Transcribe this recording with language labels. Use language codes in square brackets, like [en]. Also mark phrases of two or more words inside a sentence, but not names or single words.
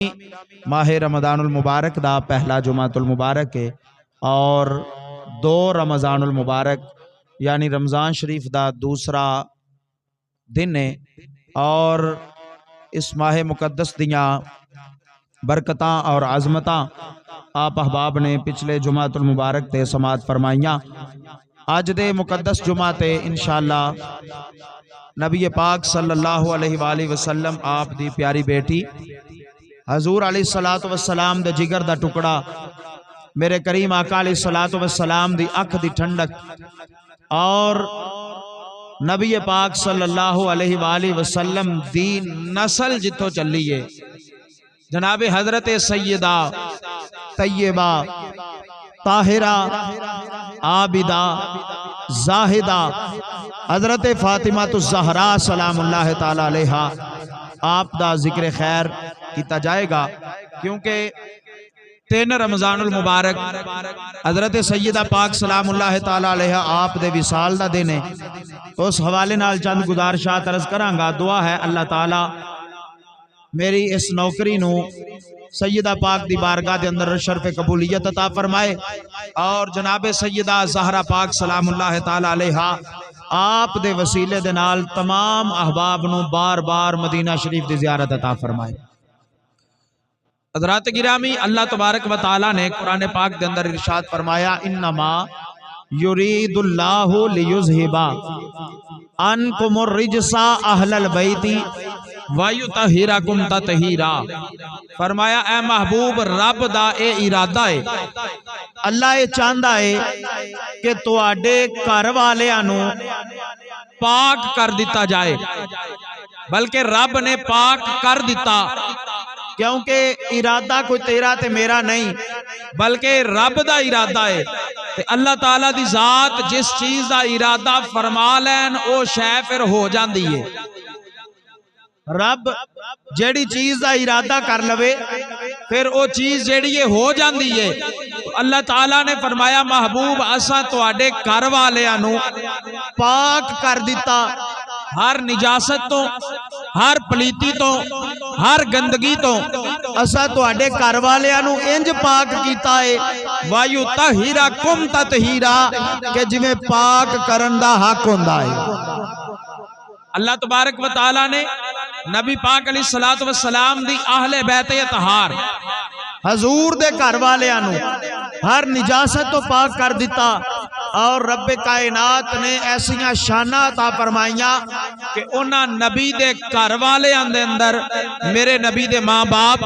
[pa] ماہ رمضان المبارک دا پہلا جمعۃ المبارک ہے اور 2 رمضان المبارک یعنی رمضان شریف دا دوسرا دن ہے. اور اس ماہ مقدس دیاں برکتاں اور عظمتاں آپ احباب نے پچھلے جمعۃ المبارک تے سماعت فرمائیاں. اج دے مقدس جمعہ تے انشاءاللہ نبی پاک [ar] صلى الله عليه وسلم [pa] آپ دی پیاری بیٹی حضور [ar] عليه الصلاة والسلام [pa] دے جگر دا ٹکڑا میرے کریم آقا [ar] عليه الصلاة والسلام [pa] دی اکھ دی ٹھنڈک اور نبی پاک [ar] صلى الله عليه وسلم [pa] دی نسل جتھوں چلی ہے جناب حضرت سیدہ طیبہ طاہرہ عابدہ زاہدہ حضرت فاطمہ تو زہرا [ar] سلام الله تعالى عليها [pa] آپ دا ذکر خیر کیا جائے گا، کیونکہ 3 رمضان المبارک حضرت سیدہ پاک [ar] سلام الله تعالى عليها [pa] آپ دے وصال دا دن ہے. اس حوالے نال چند گزارشات عرض کراں گا. دعا ہے اللہ تعالیٰ میری اس نوکری نوں سیدہ پاک دی بارگاہ دے اندر شرف قبولیت عطا فرمائے اور جناب سیدہ زہرا پاک [ar] سلام الله تعالى عليها [pa] آپ دے وسیلے دے نال تمام احباب نوں بار بار مدینہ شریف دی زیارت عطا فرمائے. [ur] حضرات گرامی, اللہ تبارک و تعالیٰ نے قرآن پاک کے اندر ارشاد فرمایا, [ar] إنما يريد الله ليذهب عنكم الرجس أهل البيت ويطهركم تطهيرا. [pa] فرمایا اے محبوب رب دا اے ارادہ ہے, [ur] اللہ یہ چاہتا ہے کہ [pa] تہاڈے گھر والیاں نوں پاک کر دتا جائے، بلکہ رب نے پاک کر دتا، کیونکہ ارادہ کوئی تیرا تے میرا نہیں بلکہ رب دا ارادہ ہے. تے اللہ تعالیٰ دی ذات جس چیز دا ارادہ فرما لین او شے فیر ہو جاتی ہے. رب جیہڑی چیز کا ارادہ کر لوے فیر وہ چیز جیہڑی ہو جاتی ہے. تو اللہ تعالیٰ نے فرمایا محبوب اساں تہاڈے گھر والیاں نوں پاک کر دتا ہر نجاست توں، ہر پلیتی توں، ہر گندگی توں. اساں تہاڈے گھر والیاں نوں انج پاک کیتا ہے [ar] ويطهركم تطهيرا [pa] کہ جیویں پاک کرن دا حق ہندا ہے. اللہ تبارک و تعالیٰ نے نبی پاک [ar] عليه الصلاة والسلام [pa] دی اہل بیت طہار حضور دے گھر والیاں نوں ہر نجاست توں پاک کر دتا اور ربِ کائنات نے ایسیاں شاناں عطا فرمائیاں کہ انہاں نبی دے گھر والیاں دے اندر میرے نبی دے ماں باپ,